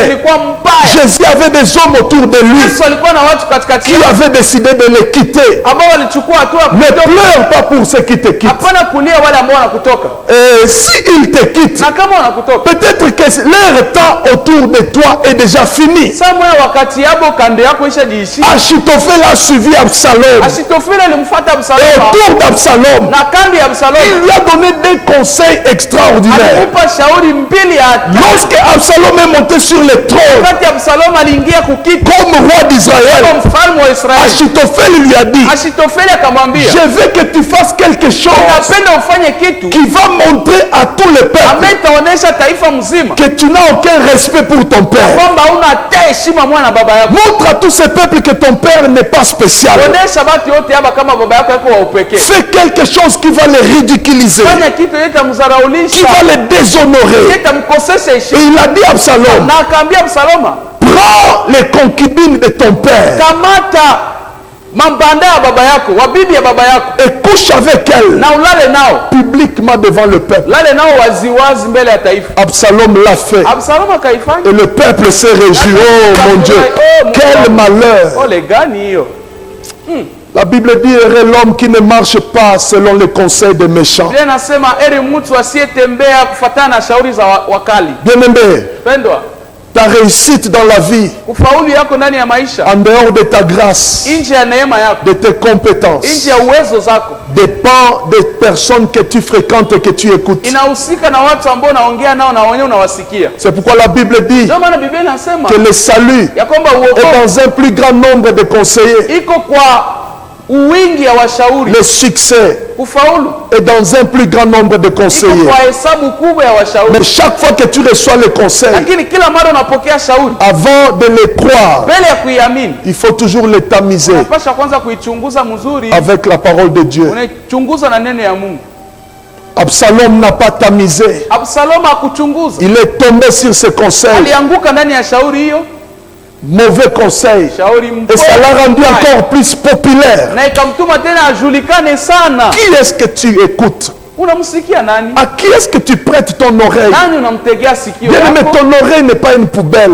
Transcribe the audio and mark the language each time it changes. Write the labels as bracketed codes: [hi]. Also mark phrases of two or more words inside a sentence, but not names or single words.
[sw] ilikuwa mbaya. [fr] Jésus avait des hommes autour de lui [sw] Yesu alikuwa na watu katikati [fr] qui [sw] yao [fr] avaient décidé de les quitter. [sw] ambao walichukua hatua ya [fr] Ne [sw] kutoka. [fr] pleure pas pour ceux qui te quittent. [sw] Hapana kulia wale ambao wanakutoka. [fr] Et s'ils te quittent, [sw] Na kama wanakutoka, [fr] peut-être que leur temps autour de toi est déjà fini. [sw] Samuel wakati yabo kando yako ishajiishi. [fr] Achitophel a suivi Absalom. [sw] Achitofeli alimfuata [fr] Et [sw] Absalomu [fr] autour d'Absalom, [sw] na kando ya [fr] il [sw] Absalomu [fr] lui a donné des conseils extraordinaires. [sw] alimpa shauri mbili ya hatari. [fr] Lorsque Absalom est monté sur le trône [sw] Wakati Absalomu aliingia kukiti [fr] comme roi d'Israël, [sw] kama mfalme wa Israeli, [fr] Achitophel lui a dit, [sw] Achitofeli akamwambia, [fr] je veux que tu fasses quelque chose [sw] napenda ufanye kitu [fr] qui va montrer à tout le peuple [sw] ambaye itaonesha taifa mzima [fr] que tu n'as aucun respect pour ton père. [sw] kwamba hauna hata heshima mwana baba yako. [fr] Montre à tous ces peuples que ton père n'est pas spécial. [sw] Onesha watu yote hapa kama baba yako yako wa upekee. [fr] Fais quelque chose qui va les ridiculiser, [sw] Fanya kitu yote [fr] qui [sw] mzaraulisha, [fr] va les déshonorer. [sw] yote mkosesha [fr] Et [sw] heshima. [fr] il a dit à Absalom, [sw] Na akaambia Absaloma, [fr] prends les concubines de ton père [sw] kamata mambanda ya baba yako, wabibi ya baba yako, [fr] et couche avec elles [sw] na ulale nao, [fr] publiquement devant le peuple. [sw] lale nao waziwazi mbele ya taifa. [fr] Absalom l'a fait. [sw] Absaloma akaifanya. [fr] Et le peuple s'est réjoui. Oh mon Dieu, quel malheur. [sw] Ole gani hiyo? [fr] La Bible dit, heureux l'homme qui ne marche pas selon les conseils des méchants. [sw] Biblia inasema eri mtu asiyetembea kufuatana na shauri za wakali. [fr] Bien-aimé, [sw] Pendwa, [fr] ta réussite dans la vie, [sw] kufaulu yako ndani ya maisha, [fr] en dehors de ta grâce, [sw] nje ya neema yako, [fr] de tes compétences, [sw] nje ya uwezo zako, [fr] dépend des personnes que tu fréquentes et que tu écoutes. [sw] inahusika na watu ambao unaongea nao na wenyewe unawasikia. [fr] C'est pourquoi la Bible dit [sw] Ndio maana Biblia inasema [fr] que le salut [sw] ya kwamba [fr] est [sw] uokovu [fr] dans un plus grand nombre de conseillers. [sw] iko kwa uwingi ya washauri. [fr] Le succès [sw] Kufaulu [fr] est dans un plus grand nombre de [sw] iko [fr] conseillers. [sw] kwa hesabu kubwa ya washauri. [fr] Mais chaque fois que tu reçois les conseils, [sw] Lakini kila mara unapokea shauri, [fr] avant de les croire, [sw] mbele ya kuiamini, [fr] il faut toujours les tamiser [sw] unapasha kwanza kuichunguza mzuri, [fr] avec la parole de Dieu. [sw] unaichunguza na neno ya Mungu. [fr] Absalom n'a pas tamisé. [sw] Absaloma hakuchunguza, [fr] Il est tombé sur ses conseils. [sw] alianguka ndani ya shauri hiyo, [fr] Mauvais conseil. [sw] shauri [fr] Et ça l'a rendu [sw] mbaya, [fr] encore plus populaire. [sw] na ikamtuma tena ajulikane sana. [fr] Qui est-ce que tu écoutes? [sw] Unamsikia nani? [fr] À qui est-ce que tu prêtes ton oreille? [sw] Nani unamtegea sikio [fr] Bien aimé, [sw] yako? [fr] ton oreille n'est pas une poubelle